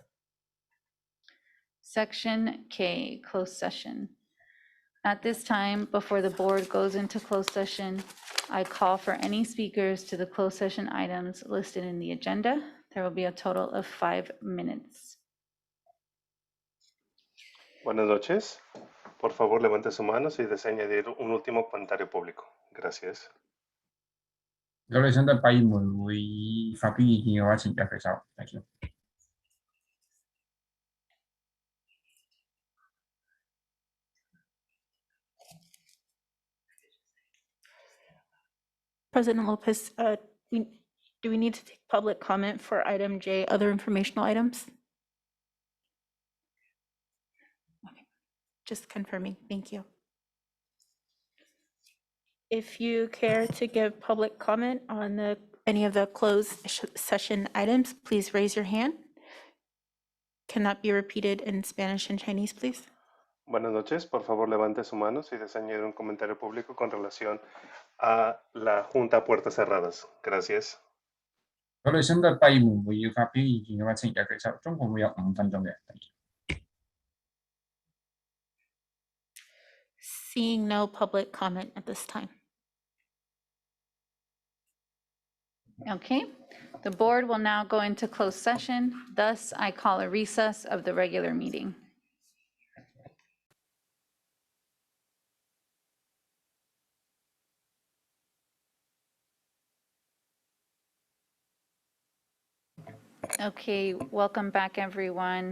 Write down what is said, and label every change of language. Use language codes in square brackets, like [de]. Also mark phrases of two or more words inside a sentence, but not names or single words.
[en] Section K, closed session. At this time, before the board goes into closed session, I call for any speakers to the closed session items listed in the agenda. There will be a total of 5 minutes. [es] Buenas noches. Por favor, levante su mano si desea añadir un último comentario público. Gracias. [vi] Rồi xin tới [yue] 閉門會議發表意見嘅話，請舉手。 [en] Thank you。 President Lopez, do we need to take public comment for item J, other informational items? Okay, just confirming. Thank you. If you care to give public comment on any of the closed session items, please raise your hand. Can that be repeated in Spanish and Chinese, please? [es] Buenas noches, por favor levante su mano si desea añadir un comentario público con relación a la Junta a puertas cerradas. Gracias. [yue] 嗰類新嘅閉門會議發表意見嘅話，請舉手。總共會有5分鐘嘅。 [en] Thank you。 Seeing no public comment at this time. Okay, the board will now go into closed session. Thus, I call a recess of the regular meeting. Okay, welcome back, everyone.